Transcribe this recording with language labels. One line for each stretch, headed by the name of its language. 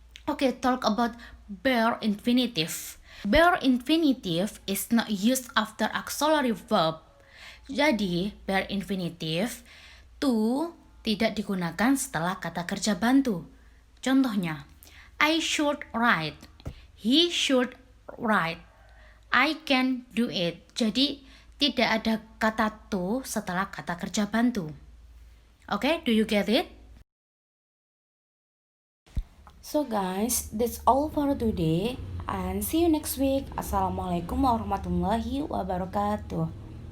English: Oke, talk about bare infinitive. Bare infinitive is not used after auxiliary verb. Jadi, bare infinitive to
Indonesian: tidak digunakan setelah kata kerja bantu.
English: Contohnya, I should write, he should write, I can do it.
Indonesian: Jadi tidak ada kata to setelah kata kerja bantu.
English: Okay, do you get it? So guys, that's all for today and see you next week.
Arabic: Assalamualaikum warahmatullahi wabarakatuh.